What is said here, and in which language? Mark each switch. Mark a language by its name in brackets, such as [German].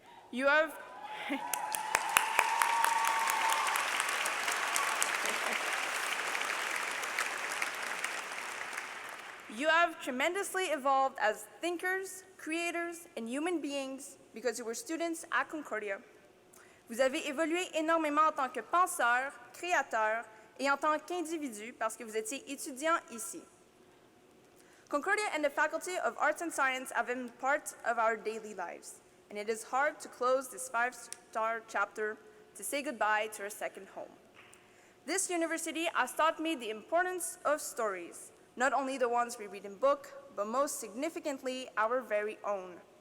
[English] You have You have tremendously evolved as thinkers, creators, and human beings because you were students at Concordia. [French] Vous avez évolué énormément en tant que penseurs, créateurs et en tant qu'individus parce que vous étiez étudiants ici. [English] Concordia and the Faculty of Arts and Science have been part of our daily lives, and it is hard to close this 5-star chapter to say goodbye to our second home. This university has taught me the importance of stories, not only the ones we read in book, but most significantly, our very own.